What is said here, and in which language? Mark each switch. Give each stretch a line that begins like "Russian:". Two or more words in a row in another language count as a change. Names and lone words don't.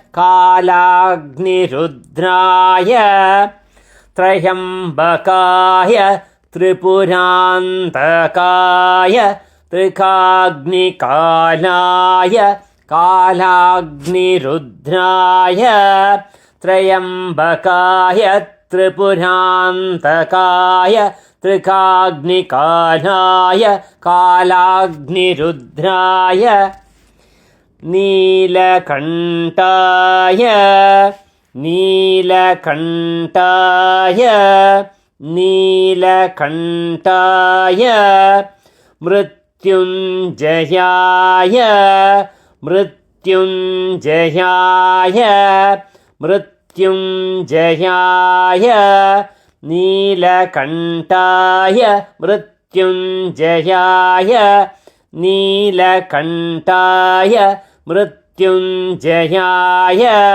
Sanskrit: कालाग्निरुद्राय त्रयम्बकाय त्रिपुरान्तकाय त्रिकाग्निकालाय कालाग्निरुद्राय त्रयम्बकाय त्रिपुरान्तकाय त्रिकाग्निकालाय कालाग्निरुद्राय നീലകണ്ഠായ നീലകണ്ഠായ നീലകണ്ഠായ മൃത്യുഞ്ജയായ മൃത്യുഞ്ജയായ മൃത്യുഞ്ജയായ നീലകണ്ഠായ മൃത്യുഞ്ജയായ നീലകണ്ഠായ മൃത്യുഞ്ജയായ